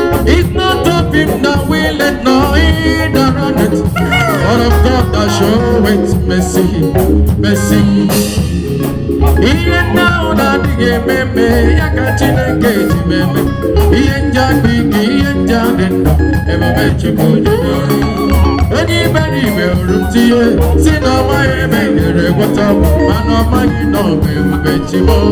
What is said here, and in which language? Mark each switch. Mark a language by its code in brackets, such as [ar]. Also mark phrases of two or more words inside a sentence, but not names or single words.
[en] It's not of him that willeth, nor he that runneth, but of God that showeth mercy, mercy. [ig] Ihe ndị ahụ na-adịghị eme eme, ya ka Chineke ji m eme. Ihe ndị a dị ike, ihe ndị a dị ndụ, ebube Chukwu ji m ọrụ. Onye iberibe hụrụ m tinye, si na ọ maghị ebe m nyere gwọta m, mana ọ maghị na ọ bụ ebube Chi m.